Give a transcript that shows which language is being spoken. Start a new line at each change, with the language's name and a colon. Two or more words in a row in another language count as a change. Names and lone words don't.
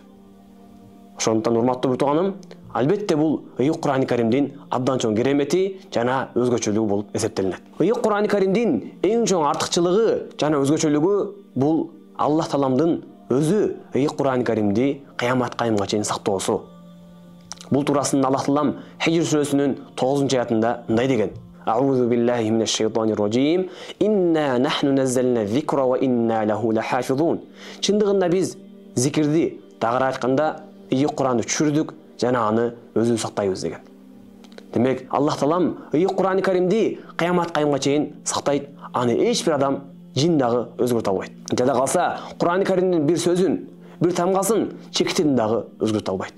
Kyrgyz: Ошондуктан урматтуу бир тууганым, албетте бул Кур'ан-ы Каримдин абдан чоң керемети жана өзгөчөлүгү болуп эсептелинет. Кур'ан-ы Каримдин эң чоң артыкчылыгы жана өзгөчөлүгү бул Аллах Тааламдын өзү Кур'ан-ы Каримди кыямат кайымга чейин сактоосу. Бул турасында Аллах Таалам Хижр сүрөсүнүн 9-аятында мындай деген:
Arabic: "أعوذ بالله من الشيطان الرجيم. إنا نحن نزلنا الذكر وإنا له لحافظون."
Kyrgyz: Чындыгында биз зикирди, тагыраак айтканда, Кур'анды түшүрдүк жана аны өзүбүз сактайбыз деген. Демек, Аллах Таалам Кур'ан-ы Каримди кыямат кайымга чейин сактайт, аны эч бир адам жин дагы өзгөртө албайт. Жада калса, Кур'ан-ы Каримдин бир сөзүн, бир тамгасын чекитин дагы өзгөртө албайт.